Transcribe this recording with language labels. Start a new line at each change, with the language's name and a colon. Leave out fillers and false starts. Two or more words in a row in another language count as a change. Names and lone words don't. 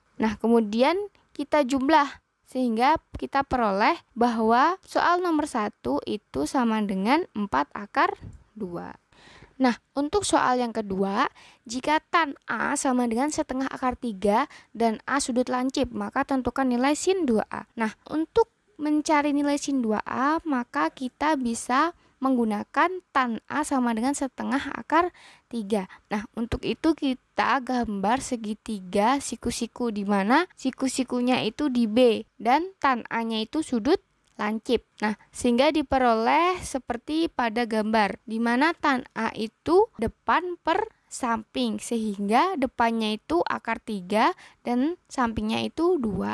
Indonesian: Nah, kemudian kita jumlah sehingga kita peroleh bahwa soal nomor 1 itu sama dengan 4 akar 2. Nah, untuk soal yang kedua, jika tan A sama dengan setengah akar 3 dan A sudut lancip, maka tentukan nilai sin 2A. Nah, untuk mencari nilai sin 2A, maka kita bisa menggunakan tan A sama dengan setengah akar 3. Nah, untuk itu kita gambar segitiga siku-siku, di mana siku-sikunya itu di B dan tan A-nya itu sudut lancip. Nah, sehingga diperoleh seperti pada gambar, di mana tan A itu depan per samping, sehingga depannya itu akar 3 dan sampingnya itu 2.